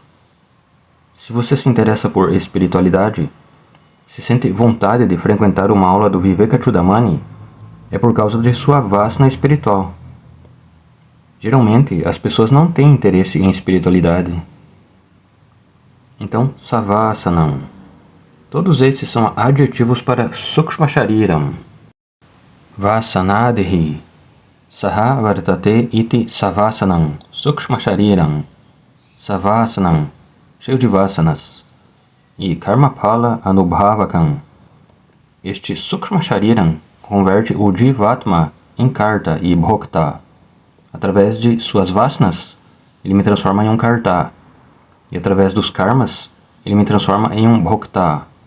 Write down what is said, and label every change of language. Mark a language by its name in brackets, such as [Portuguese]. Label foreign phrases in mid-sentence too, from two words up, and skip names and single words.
[Portuguese] Se você se interessa por espiritualidade, se sente vontade de frequentar uma aula do Vivekachudamani, é por causa de sua vasana espiritual. Geralmente, as pessoas não têm interesse em espiritualidade. Então, Savasanam. Todos esses são adjetivos para [Sanskrit] Sukshma Shariram. Vasanadehi. Saha vartate iti Savasanam. Sukshma Shariram. Savasanam. [Portuguese] Cheio de vasanas. E [Sanskrit] Karmaphala Anubhavakam. [Portuguese] Este [Sanskrit] Sukshma Shariram [Portuguese] converte o Jivatma em Karta e Bhokta. Através de suas vasanas, ele me transforma em um karta. E através dos karmas, ele me transforma em um bhokta.